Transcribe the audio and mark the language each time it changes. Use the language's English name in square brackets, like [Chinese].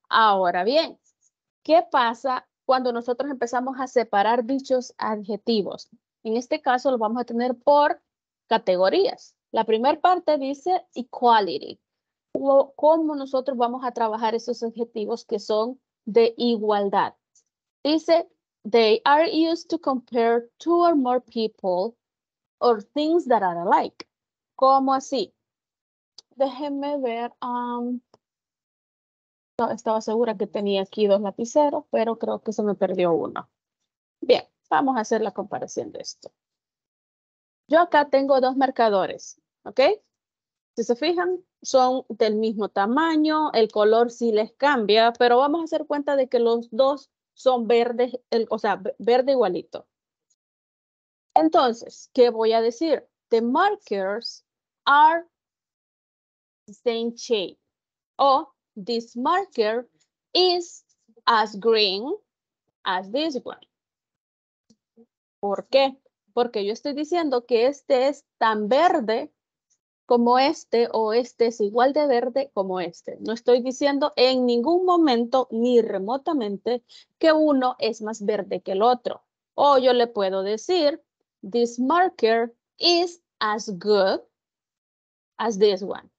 [Spanish] Ahora bien, ¿qué pasa cuando nosotros empezamos a separar dichos adjetivos? En este caso lo vamos a tener por categorías. La primera parte dice equality. ¿Cómo nosotros vamos a trabajar esos adjetivos que son de igualdad? Dice, [English] they are used to compare two or more people or things that are alike. [Spanish] ¿Cómo así? Déjenme ver. No, estaba segura que tenía aquí 2 lapiceros, pero creo que se me perdió uno. Bien, vamos a hacer la comparación de esto. Yo acá tengo 2 marcadores, ¿ok? Si se fijan, son del mismo tamaño, el color sí les cambia, pero vamos a hacer cuenta de que los dos son verdes, o sea, verde igualito. Entonces, ¿qué voy a decir? [English] The markers are the same shade. O this marker is as green as this one. [Spanish] ¿Por qué? Porque yo estoy diciendo que este es tan verde como este o este es igual de verde como este. No estoy diciendo en ningún momento ni remotamente que uno es más verde que el otro. O yo le puedo decir, [English] this marker is as good as this one.